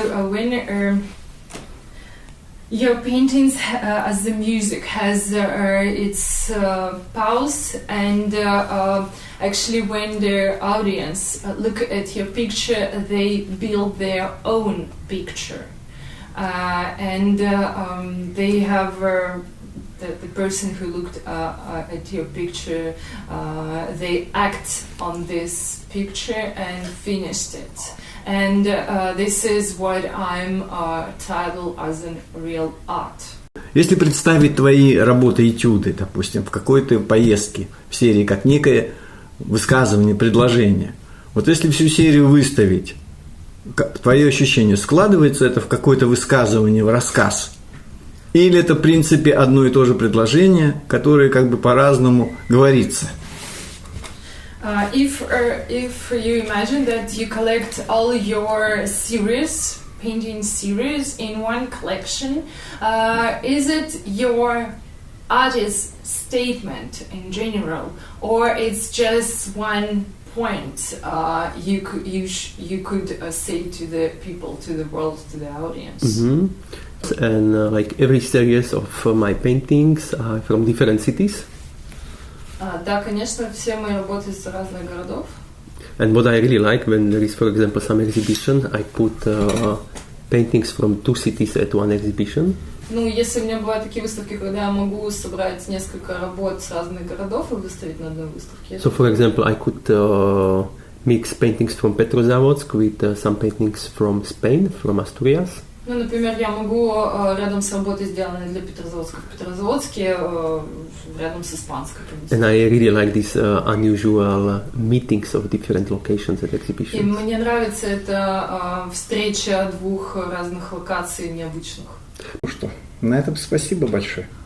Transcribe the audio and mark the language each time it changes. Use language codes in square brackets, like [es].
[en] When your paintings as the music has its pause, and actually when the audience look at your picture, they build their own picture, and they have the person who looked at your picture, they act on this picture and finished it. And this is what I'm titled as a real art. [ru] Если представить твои работы-этюды, допустим, в какой-то поездке, в серии, как некое высказывание, предложение, вот если всю серию выставить, твое ощущение, складывается это в какое-то высказывание, в рассказ? Или это, в принципе, одно и то же предложение, которое как бы по-разному говорится? [en] If you imagine that you collect all your series, painting series in one collection, is it your artist's statement in general, or it's just one point you could say to the people, to the world, to the audience? Mm-hmm. And like every series of my paintings are from different cities. [ru] Да, конечно, все мои работы из разных городов. [en] And what I really like when there is, for example, some exhibition, I put paintings from 2 cities at one exhibition. [ru] Ну, если у меня бывают такие выставки, когда я могу собрать несколько работ с разных городов и выставить на одной выставке. [en] So, for example, I could mix paintings from Petrozavodsk with some paintings from Spain, from Asturias. [ru] Ну, например, я могу рядом с работой, сделанной для Петрозаводска в Петрозаводске, рядом с испанской. [en] And I really like these unusual meetings of different locations at exhibitions. [ru] И мне нравится эта встреча двух разных локаций необычных. Ну что, на этом спасибо большое.